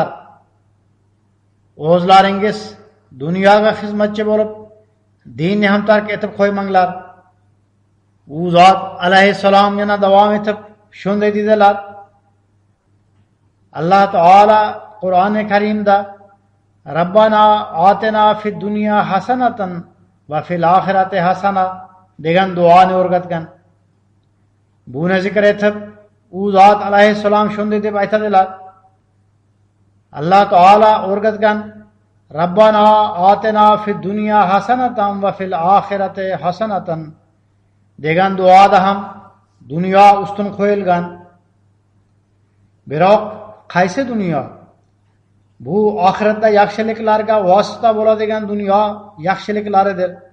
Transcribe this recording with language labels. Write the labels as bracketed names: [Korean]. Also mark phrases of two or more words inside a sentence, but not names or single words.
[Uzbek] O'zlaringiz dunyoga xizmatchi bo'lib, dinni ham tark etib qo'ymanglar. U zot alayhissalom yana davom etib shunday dedilar: Alloh taolo Qur'oni Karimda [Arabic] ربنا آتنا في الدنيا حسنة وفي الآخرة حسنة [Uzbek] degan duoni o'rgatgan. Buni zikr etib, u zot alayhissalom shunday deb aytadilar: Alloh taolo o'rgatgan [Arabic] ربنا آتنا في الدنيا حسنة وفي الآخرة حسنة [Uzbek] degan duoda ham dunyo ustun qo'yilgan. Biroq qaysi dunyo? Bu oxiratda yaxshiliklarga vosita bo'ladigan dunyo yaxshiliklaridir.